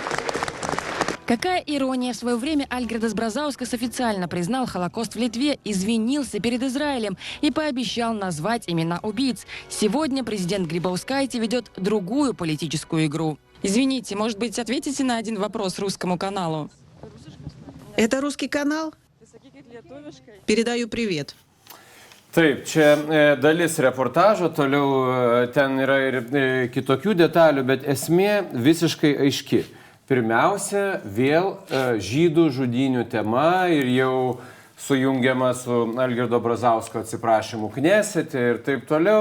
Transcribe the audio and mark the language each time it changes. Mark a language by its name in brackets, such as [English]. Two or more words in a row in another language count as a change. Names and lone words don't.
[Russian] Какая ирония, в свое время Альгирdas Бразаускас официально признал Холокост в Литве, извинился перед Израилем и пообещал назвать имена убийц. Сегодня президент Грибаускайте ведет другую политическую игру. Извините, может быть, ответите на один вопрос русскому каналу? Это русский канал? Передаю привет. [Lithuanian] Taip, čia dalis reportažo, toliau ten yra ir kitokių detalių, bet esmė visiškai aiški. Pirmiausia, vėl žydų žudynių tema ir jau sujungiama su Algirdo Brazausko atsiprašymu Knesete ir taip toliau.